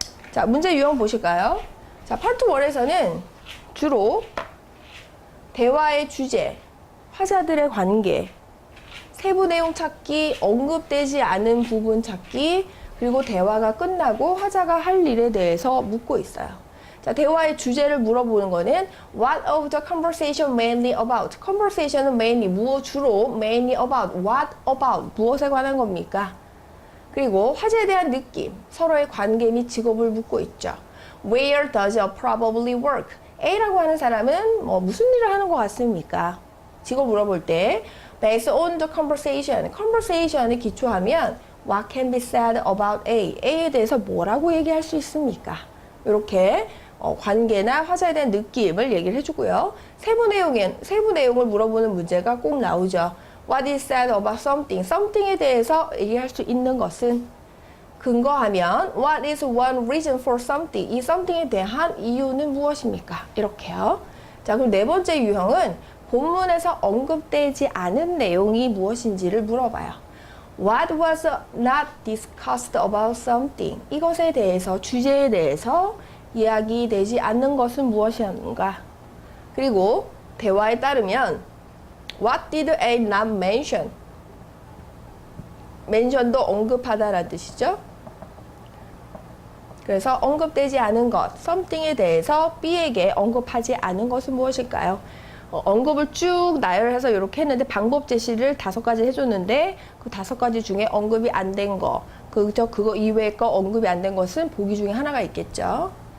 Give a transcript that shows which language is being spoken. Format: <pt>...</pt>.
<ko>자, 문제 유형 보실까요? 자, 파트 1에서는 주로 대화의 주제, 화자들의 관계, 세부 내용 찾기, 언급되지 않은 부분 찾기, 그리고 대화가 끝나고 화자가 할 일에 대해서 묻고 있어요. 자, 대화의 주제를 물어보는 거는</ko> <en>What of the conversation mainly about?</en> <ko>conversation은 mainly, 주로 mainly about, what about, 무엇에 관한 겁니까? 그리고 화제에 대한 느낌, 서로의 관계 및 직업을 묻고 있죠.</ko> <en>Where does a probably work?</en> <ko>A라고 하는 사람은 뭐 무슨 일을 하는 것 같습니까? 이거 물어볼 때</ko> <en>based on the conversation</en> <ko>에 기초하면</ko> <en>what can be said about A,</en> <ko>A에 대해서 뭐라고 얘기할 수 있습니까? 이렇게 관계나 화자에 대한 느낌을 얘기를 해주고요. 세부 내용을 물어보는 문제가 꼭 나오죠.</ko> <en>What is said about something?</en> <ko>something에 대해서 얘기할 수 있는 것은 근거하면</ko> <en>What is one reason for something?</en> <ko>이 something에 대한 이유는 무엇입니까? 이렇게요. 자, 그럼 네 번째 유형은 본문에서 언급되지 않은 내용이 무엇인지를 물어봐요.</ko> <en>What was not discussed about something?</en> <ko>이것에 대해서, 주제에 대해서 이야기되지 않는 것은 무엇이었는가? 그리고 대화에 따르면</ko> <en>What did A not mention?</en> <ko>mention도 언급하다라는 뜻이죠. 그래서 언급되지 않은 것, something에 대해서 B에게 언급하지 않은 것은 무엇일까요? 언급을 쭉 나열해서 이렇게 했는데 방법 제시를 5가지 해줬는데 그 5가지 중에 언급이 안 된 거, 그거 이외의 거 언급이 안 된 것은 보기 중에 하나가 있겠죠.</ko>